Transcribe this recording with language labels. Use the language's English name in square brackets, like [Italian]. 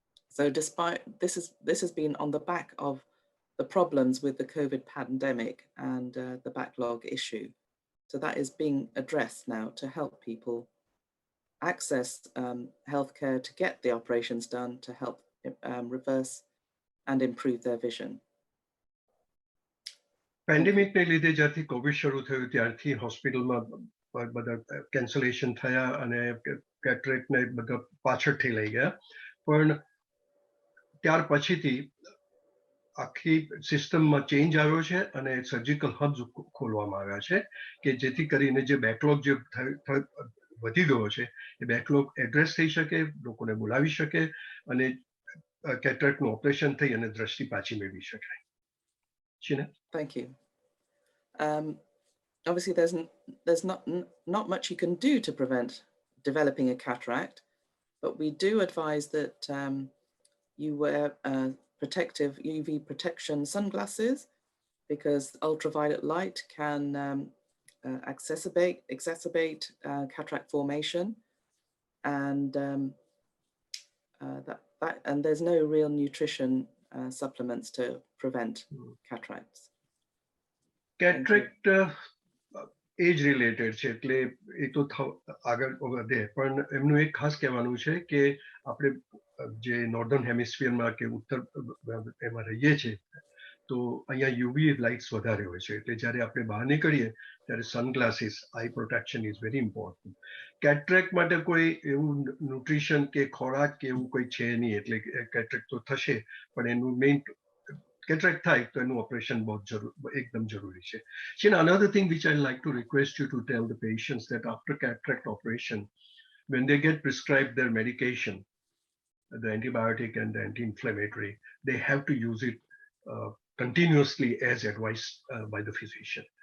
[English] So despite this has been on the back of the problems with the COVID pandemic and the backlog issue. So that is being addressed now to help people access healthcare to get the operations done to help reverse and improve their vision. [Gujarati] પેન્ડેમિકને લીધે જ્યારથી Covid શરૂ થયું ત્યારથી હોસ્પિટલમાં બધા cancellation થયા અને કેટરેક્ટને બધા પાછળથી લઈ ગયા પણ ત્યાર પછીથી આખી સિસ્ટમમાં ચેન્જ આવ્યો છે અને સર્જિકલ હબ્સ ખોલવામાં આવ્યા છે કે જેથી કરીને જે બેકલોગ જે વધી ગયો છે એ બેકલોગ એડ્રેસ થઈ શકે લોકોને બોલાવી શકે અને કેટરેક્ટનું ઓપરેશન થઈ અને દ્રષ્ટિ પાછી મેળવી શકાય. [English] Thank you. Obviously, there's not much you can do to prevent developing a cataract, but we do advise that you wear protective UV protection sunglasses because ultraviolet light can exacerbate cataract formation, and and there's no real nutrition supplements to prevent cataracts. [Gujarati] Cataract age related છે એટલે એ તો આગળ વધે પણ એમનું એક ખાસ કહેવાનું છે કે આપણે જે નોર્ધન હેમિસ્ફિયરમાં કે ઉત્તર એમાં રહીએ છીએ તો અહીંયા યુવી લાઇટ્સ વધારે હોય છે એટલે જ્યારે આપણે બહાર નીકળીએ ત્યારે sunglasses [English] Eye protection is very important. [Gujarati] કેટરેક્ટ માટે કોઈ એવું ન્યુટ્રિશન કે ખોરાક કે એવું કોઈ છે નહીં એટલે કેટરેક્ટ તો થશે પણ એનું મેઇન કેટરેક્ટ થાય તો એનું ઓપરેશન એકદમ જરૂરી છે. [English] Shin, another thing which I like to request you to tell the patients that after cataract operation, when they get prescribed their medication, the antibiotic and the anti-inflammatory, they have to use it continuously as advised by the physician.